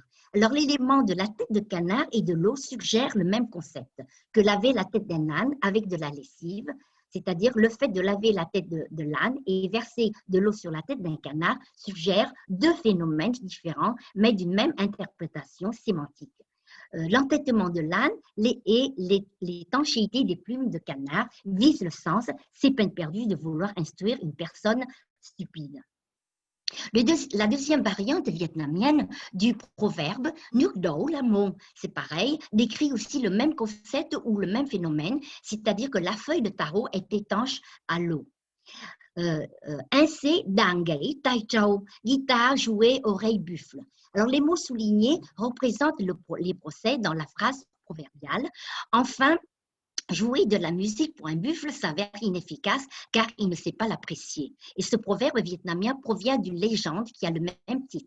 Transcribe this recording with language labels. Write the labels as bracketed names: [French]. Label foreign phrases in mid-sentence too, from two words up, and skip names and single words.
[French] Alors, l'élément de la tête de canard et de l'eau suggère le même concept que laver la tête d'un âne avec de la lessive, c'est-à-dire le fait de laver la tête de l'âne et verser de l'eau sur la tête d'un canard suggère 2 phénomènes différents, mais d'une même interprétation sémantique. L'entêtement de l'âne et l'étanchéité des plumes de canard visent le sens, c'est peine perdue de vouloir instruire une personne stupide. La deuxième variante vietnamienne du proverbe [Vietnamese] Nước đổ là mồm, [French] c'est pareil, décrit aussi le même concept ou le même phénomène, c'est-à-dire que la feuille de taro est étanche à l'eau. Ainsi, [Vietnamese] đàn gãy tai trâu, [French] guitare jouée, oreille buffle. Alors, les mots soulignés représentent les procès dans la phrase proverbiale. Enfin, jouer de la musique pour un buffle s'avère inefficace car il ne sait pas l'apprécier. Et ce proverbe vietnamien provient d'une légende qui a le même titre.